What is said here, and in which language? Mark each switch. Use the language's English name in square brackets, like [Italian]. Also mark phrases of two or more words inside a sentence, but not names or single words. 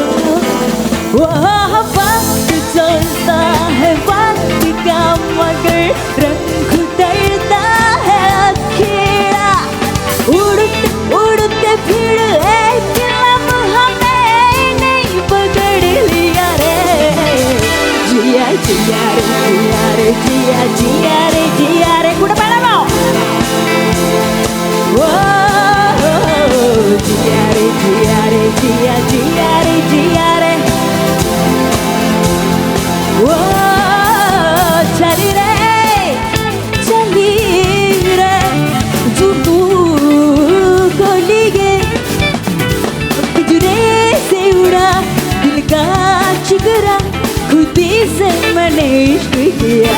[Hindi] वह वक्त चलता है वक्त का मगर रंग उतरता है अकेला उड़ते उड़ते फिर एक लम्हा जिया जिया रे जिया रे जिया जिया रे जिया रे [Malayalam] കൂടെ പാടാമോ? [Hindi] ഓ जिया रे जिया रे जिया जिया रे जिया रे ओ चली रे जुनू को लिए बिजरे से उड़ा दिल का शिकरा खुद से मैंने इश्क किया.